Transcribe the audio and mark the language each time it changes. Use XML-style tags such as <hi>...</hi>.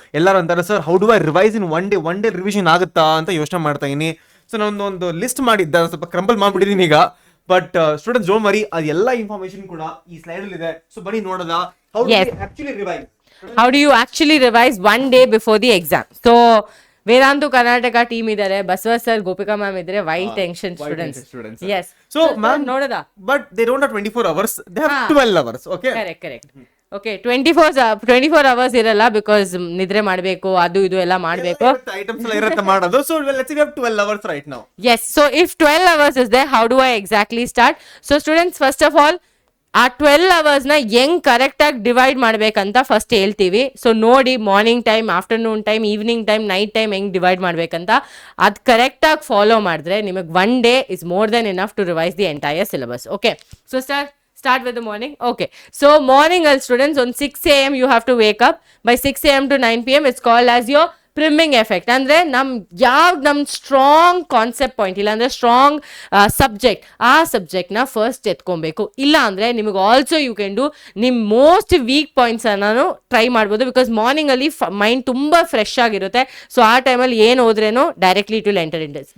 <kn>ಎಲ್ಲರೂ ಅಂತಾರೆ</kn> <en>sir how do I revise in one day revision</en> <kn>ಆಗುತ್ತಾ ಅಂತ ಯೋಚನೆ ಮಾಡ್ತಾ ಇದೀನಿ. ಸೊ ನಾನು ಒಂದು ಲಿಸ್ಟ್ ಮಾಡಿದ್ದೆ, ಸ್ವಲ್ಪ ಕ್ರಂಬಲ್ ಮಾಡ್ಬಿಟ್ಟಿದೀನಿ ಈಗ.</kn> <en>but students don't worry,</en> <kn>ಅದೆಲ್ಲ ಇನ್ಫಾರ್ಮೇಶನ್ ಕೂಡ ಈ ಸ್ಲೈಡ್ ಅಲ್ಲಿ ಇದೆ.</kn> <en>so</en> <kn>ಬನ್ನಿ ನೋಡೋದ</kn> <en>How do actually revise. How do you actually revise one day before the exam?</en> <kn>So Vedantu Karnataka team ಇದಾರೆ, ಬಸವ ಸರ್, ಗೋಪಿಕಾ ಮ್ಯಾಮ್ ಇದ್ರೆ.</kn> <en>Why tension students? Yes. So ma'am,</en> <kn>ನೋಡೋದ</kn> <en>but they don't have 24 hours, they have 12 hours. Okay, correct.</en> <kn>Okay,</kn> <en>24 hours</en> <kn>ಇರಲ್ಲ, because ನಿದ್ರೆ ಮಾಡಬೇಕು, ಅದು ಇದು ಎಲ್ಲ ಮಾಡಬೇಕು. ಐಟಮ್ಸ್ ಎಲ್ಲ ಇರುತ್ತೆ ಮಾಡೋದು.</kn> <en>So let's say we have 12 hours right now. Yes, so if 12 hours is there, how do I exactly start? So students, first of all,</en> <kn>ಆ 12 hours ನ ಹೆಂಗ್ ಕರೆಕ್ಟ್ ಆಗಿ ಡಿವೈಡ್ ಮಾಡ್ಬೇಕಂತ ಫಸ್ಟ್ ಹೇಳ್ತೀವಿ.</kn> <en>So ನೋಡಿ, morning time, afternoon time, evening time, night time ಹೆಂಗ್ divide ಮಾಡ್ಬೇಕಂತ ಅದು ಕರೆಕ್ಟ್ ಆಗಿ ಫಾಲೋ ಮಾಡಿದ್ರೆ ನಿಮಗೆ one day is more than enough to revise the entire syllabus. Okay, so start with the morning. Okay, so morning, all students, on 6 a.m. you have to wake up. By 6 a.m. to 9 p.m. it's called as your priming effect.</en> <kn>ಅಂದರೆ ನಮ್ಮ strong concept point, ಇಲ್ಲ ಅಂದರೆ strong subject, ಆ ಸಬ್ಜೆಕ್ಟ್ನ first ಎತ್ಕೊಬೇಕು. ಇಲ್ಲ ಅಂದರೆ ನಿಮಗೆ</kn> <en>Also you can do ನಿಮ್ಮ most weak ಪಾಯಿಂಟ್ಸನ್ನು try ಮಾಡ್ಬೋದು.</en> <kn>ಬಿಕಾಸ್ ಮಾರ್ನಿಂಗಲ್ಲಿ ಮೈಂಡ್ ತುಂಬ ಫ್ರೆಶ್ ಆಗಿರುತ್ತೆ. ಸೊ ಆ ಟೈಮಲ್ಲಿ ಏನು ಹೋದ್ರೇನು</kn> <en>Directly to enter in this.</en>